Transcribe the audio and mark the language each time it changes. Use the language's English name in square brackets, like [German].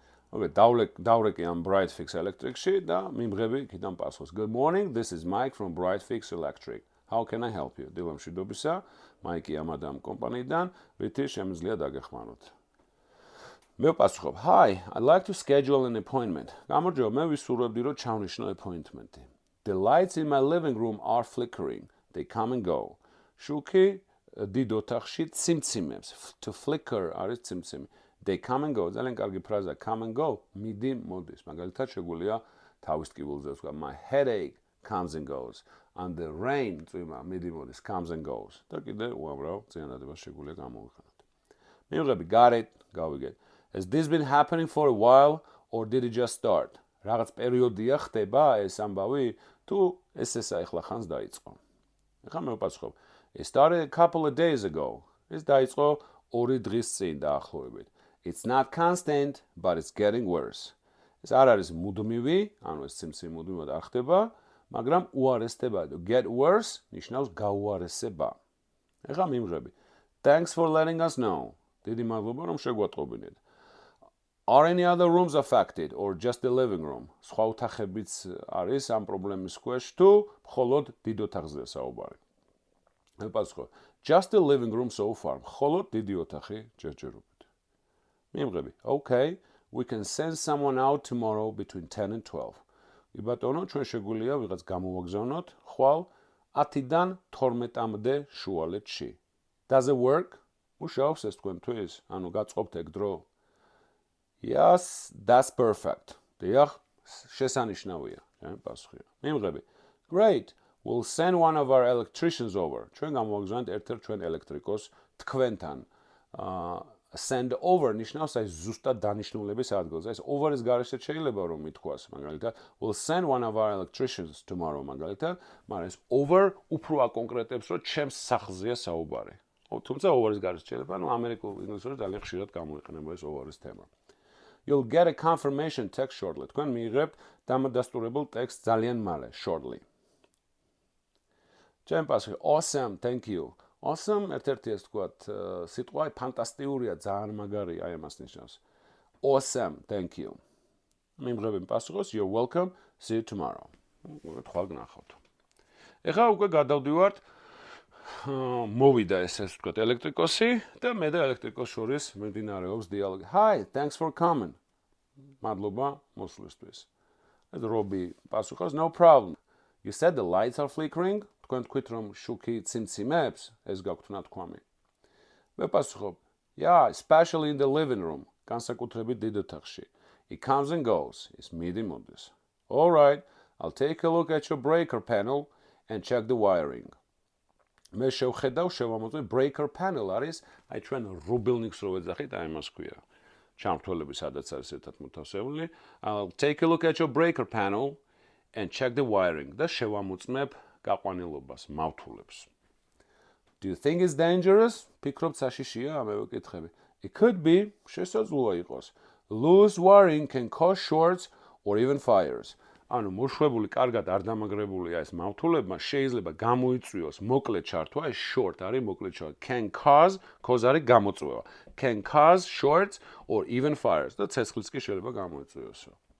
[Georgian] დავრეკი ამ Brightfix Electric-ში და მიმღები იქიდან პასუხს. [English] Good morning, this is Mike from Brightfix Electric. How can I help you? [Georgian] დილამშვიდობისა, მაიკი ამადამ კომპანიიდან, რითი შემიძლია დაგეხმაროთ. მე ვპასუხობ, [English] Hi, I'd like to schedule an appointment. [Georgian] გამარჯობა, მე ვისურვებდი, რომ ჩავნიშნო appointment-ი. [English] The lights in my living room are flickering. They come and go. [Georgian] შუქი დიდ ოთახში ციმციმებს. [English] To flicker [Georgian] არის ციმციმი. [English] They come and go. [Georgian] ძალიან კარგი ფრაზა [English] come and go. [Georgian] მიდი მოდის. მაგალითად შეგვიძლია თავის ტკივილზე ვთქვა [English] my headache comes and goes. And the rain [Georgian] წვიმა მიდი მოდის [English] comes and goes. [Georgian] და კიდე უამრავ წინადადებას შეგვიძლია გამოვიხსენოთ. მივიღები [English] got it, [Georgian] გავიგეთ. [English] Has this been happening for a while or did it just start? [Georgian] რაღაც პერიოდია ხდება ეს ამბავი თუ ეს ახლა ხანს დაიწყო. ახლა მე ვპასუხობ. [English] It started a couple of days ago. [Georgian] ეს დაიწყო 2 დღის წინ დაახლოებით. [English] It's not constant, but it's getting worse. [Georgian] ეს არ არის მუდმივი, ანუ ეს ციმციმი მუდმივად არ ხდება, მაგრამ უარესდება. [English] Get worse [Georgian] ნიშნავს გაუარესება. ახლა მიმღები. [English] Thanks for letting us know. [Georgian] დიდი მადლობა რომ შეგვატყობინეთ. [English] Are any other rooms affected or just the living room? [Georgian] სხვა ოთახებიც არის ამ პრობლემის ქვეშ თუ მხოლოდ დიდ ოთახზეა საუბარი? მე ვპასუხობ. [English] Just the living room so far. [Georgian] მხოლოდ დიდი ოთახი ჯერჯერობით. მიმღები. [English] Okay, we can send someone out tomorrow between 10 and 12. [Georgian] კი ბატონო, ჩვენ შეგვიძლია ვიღაც გამოვაგზავნოთ ხვალ 10-დან 12-მდე შუალედში. [English] Does it work? [Georgian] მუშაობს ეს თქვენთვის? ანუ გაწყობთ ეგ დრო? [English] Yes, that's perfect. [Georgian] დიახ, შესანიშნავია, ჩემი პასუხია. მიმღები. Great. [English] We'll send one of our electricians over. [Georgian] ჩვენ გამოვაგზავნეთ ერთ-ერთ ჩვენ ელექტრიკოს თქვენთან. [English] Send over [Georgian] ნიშნავს აი ზუსტად დანიშნულების ადგილზე. ეს over-ის გარეშეც შეიძლება რომ ითქვას, მაგალითად, [English] we'll send one of our electricians tomorrow, [Georgian] მაგალითად, მაგრამ ეს over უფრო აკონკრეტებს, რომ ჩემს სახლზეა საუბარი. თუმცა over-ის გარეშეც შეიძლება, ანუ ამერიკულ ინგლისურად ძალიან ხშირად გამოიყენება ეს over-ის თემა. [English] You'll get a confirmation text shortly. [Georgian] თქვენ მიიღებთ დამადასტურებულ ტექსტს ძალიან მალე, shortly. ჩემ პასუხი, [English] awesome, thank you. [Georgian] Awesome, ერთ-ერთი ეს თქვათ სიტყვა ფანტასტიურია, ძალიან მაგარია, აი ამას ნიშნავს. [English] Awesome, thank you. [Georgian] მიმღები პასუხობს, [English] you're welcome, see you tomorrow. [Georgian] ხვალ გნახავთ. ეხლა უკვე გადავდივართ მოვიდა ეს თქვათ ელექტრიკოსი და მე და ელექტრიკოს შორის მიმდინარეობს დიალოგი. [English] Hi, thanks for coming. [Georgian] მადლობა მოსვლისთვის. ეს რობი პასუხობს, [English] no problem. You said the lights are flickering? [Georgian] თქვენ თქვით რომ შუქი ციმციმებს, ეს გაქვთ ნათქვამი. მე პასუხობ, [English] yeah, especially in the living room. [Georgian] განსაკუთრებით დიდ ოთახში. [English] It comes and goes. [Georgian] ის მიდი მოდის. [English] All right, I'll take a look at your breaker panel and check the wiring. [Georgian] მე შევხედავ შევამოწმე breaker panel არის, აი ჩვენ რუბილნიკს რო ვეძახით, აი მას ქვია. ჩამრთველები სადაც არის ერთად მოთავსებული. [English] I'll take a look at your breaker panel and check the wiring. [Georgian] და შევამოწმებ გაყვანილობას, მავთულებს. [English] Do you think it's dangerous? [Georgian] ფიქრობთ საშიშია? მე ვეკითხები. [English] It could be, [Georgian] შესაძლოა იყოს. [English] Loose wiring can cause shorts or even fires. [Georgian] ანუ მოშვებული კარგად არ დამაგრებული ეს მავთულებმა შეიძლება გამოიწვიოს მოკლე ჩართვა, ეს short არის მოკლე ჩართვა. [English] Can cause [Georgian] არის გამოწვევა. [English] Can cause shorts or even fires. [Georgian] და ცეცხლიც კი შეიძლება გამოიწვიოსო.